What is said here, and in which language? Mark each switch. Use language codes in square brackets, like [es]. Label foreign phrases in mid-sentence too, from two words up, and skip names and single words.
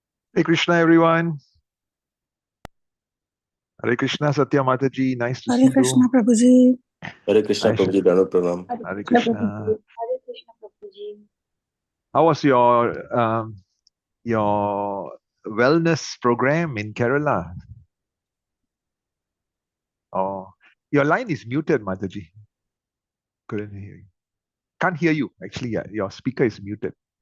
[en] Hey Krishna, everyone. [hi] हरे कृष्ण, सत्य माताजी. [en] Nice to [hi] हरे [en] see [hi] कृष्णा [en] you. [hi] प्रभु जी। हरे कृष्णा [en] Nice. [hi] प्रभु जी, दंडवत प्रणाम। हरे Hare कृष्णा प्रभु जी। Krishna. हरे कृष्णा प्रभु जी। [en] How was your wellness program in Kerala? Oh, your line is muted, Mataji. Couldn't hear you. Can't hear you. Actually, yeah, your speaker is muted.